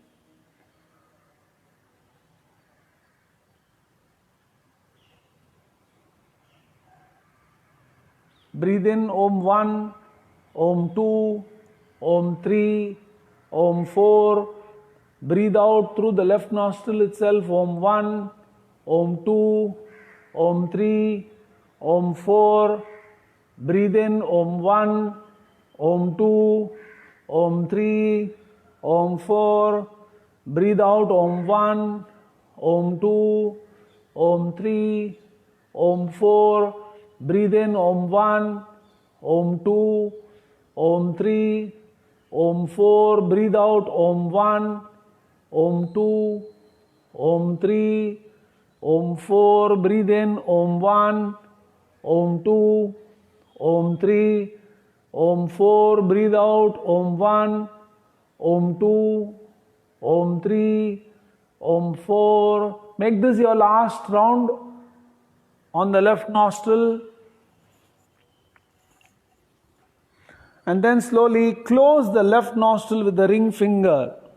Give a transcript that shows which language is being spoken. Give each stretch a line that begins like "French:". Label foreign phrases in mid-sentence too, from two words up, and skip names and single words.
English: Breathe in Om 1, Om 2, Om 3, Om 4. Breathe out through the left nostril itself, Om 1, Om 2, Om 3, Om 4. Breathe in Om 1, Om 2, Om 3, Om 4. Breathe out Om 1, Om 2, Om 3, Om 4. Breathe in Om 1, Om 2, Om 3, Om 4. Breathe out Om 1, Om 2, Om 3, Om 4. Breathe in Om 1, Om 2, Om 3, Om 4. Breathe out Om 1, Om 2, Om 3, Om 4. Make this your last round on the left nostril. And then slowly close the left nostril with the ring finger.